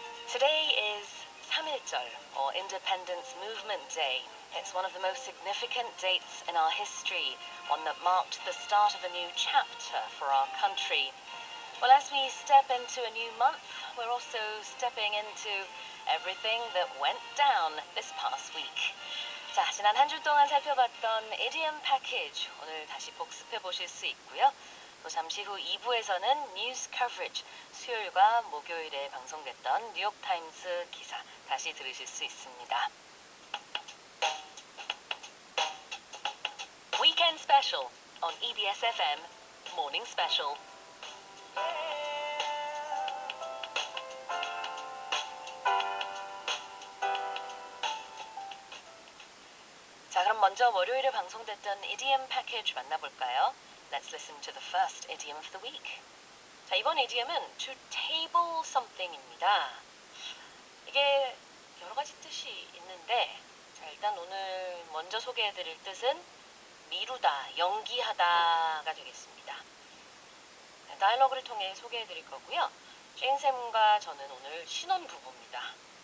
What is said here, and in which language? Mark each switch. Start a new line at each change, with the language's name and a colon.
English: Today is Samiljeol, or Independence Movement Day. It's one of the most significant dates in our history, one that marked the start of a new chapter for our country. Well, as we step into a new month, we're also stepping into everything that went down this past week.
Korean: 자, 지난 한 주 동안 살펴봤던 EDM 패키지 오늘 다시 복습해 보실 수 있고요. 또 잠시 후 2부에서는 뉴스 커버리지, 수요일과 목요일에 방송됐던 뉴욕타임스 기사 다시 들으실 수 있습니다.
English: Weekend Special on EBS FM Morning Special.
Korean: 자, 그럼 먼저 월요일에 방송됐던 EDM 패키지 만나볼까요?
English: Let's listen to the first idiom of the week.
Korean: 자, 이번 idiom은 to table something입니다. 이게 여러 가지 뜻이 있는데, 자, 일단 오늘 먼저 소개해드릴 뜻은 미루다, 연기하다가 되겠습니다. 다이얼로그를 통해 소개해드릴 거고요. 제인쌤과 저는 오늘 신혼부부입니다.